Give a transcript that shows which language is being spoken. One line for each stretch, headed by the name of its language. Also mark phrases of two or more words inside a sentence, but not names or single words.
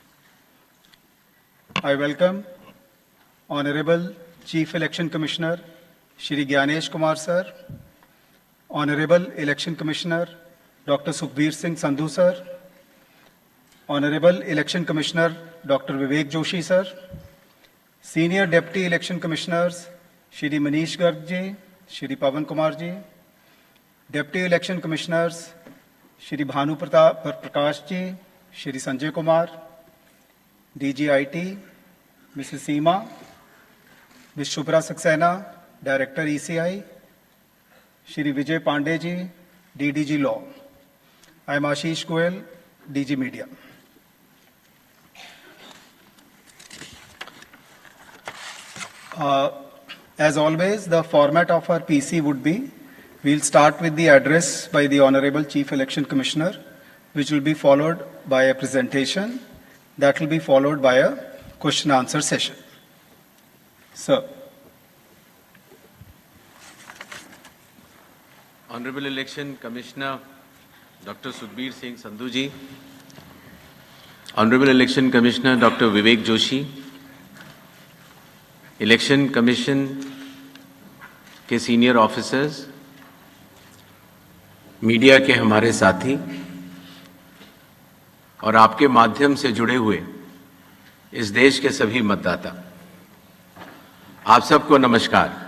English: I welcome Honorable Chief Election Commissioner Shri Gyanesh Kumar Sir, Honorable Election Commissioner Dr. Sukhbir Singh Sandhu Sir, Honorable Election Commissioner Dr. Vivek Joshi Sir, Senior Deputy Election Commissioners Shri Manish Garg ji, Shri Pawan Kumar ji, Deputy Election Commissioners Shri Bhanu Prakash ji, Shri Sanjay Kumar, DGIT, Mrs. Seema, Ms. Shubhra Saxena, Director ECI, Shri Vijay Pandey ji, DDG Law. I am Ashish Goel, DG Media. As always, the format of our PC would be, we'll start with the address by the Honorable Chief Election Commissioner, which will be followed by a presentation, that will be followed by a question answer session. Sir. Honorable Election Commissioner Dr. Sukhbir Singh Sandhu ji, Honorable Election Commissioner Dr.
Hindi: Vivek Joshi,
English: Election Commission
Hindi: के
English: senior officers,
Hindi: मीडिया के हमारे साथी और आपके माध्यम से जुड़े हुए इस देश के सभी मतदाता, आप सबको नमस्कार।